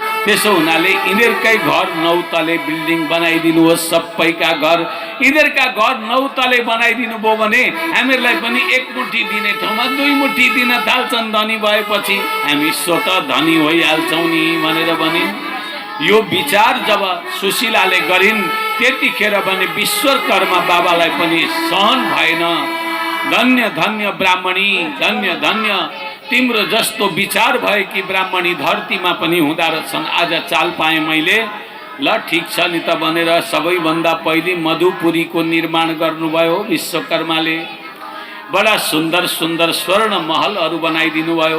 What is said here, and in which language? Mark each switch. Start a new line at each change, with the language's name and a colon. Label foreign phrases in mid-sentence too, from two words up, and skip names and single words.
Nepali: त्यसो हुनाले यिनीहरूकै घर 9 तले बिल्डिङ बनाइदिनुहोस्, सबैका घर यिनीहरूका घर 9 तले बनाइदिनु भयो भने हामीहरूलाई पनि एक मुठी दिने ठाउँमा 2 मुठी दिन थाल्छन्। धनी भएपछि हामी स्वतः धनी भइहाल्छौँ नि भनेर भने यो विचार जब सुशीलाले गरिन् त्यतिखेर भने विश्वकर्मा बाबालाई पनि सहन भएन। धन्य धन्य ब्राह्मणी, धन्य धन्य तिम्रो जस्तो विचार भएकी ब्राह्मणी धरतीमा पनि हुँदा रहेछन्। आज चाल पाएँ मैले। ल ठिक छ नि त भनेर सबैभन्दा पहिले मधुपुरीको निर्माण गर्नुभयो विश्वकर्माले। बडा सुन्दर सुन्दर स्वर्ण महलहरू बनाइदिनु भयो।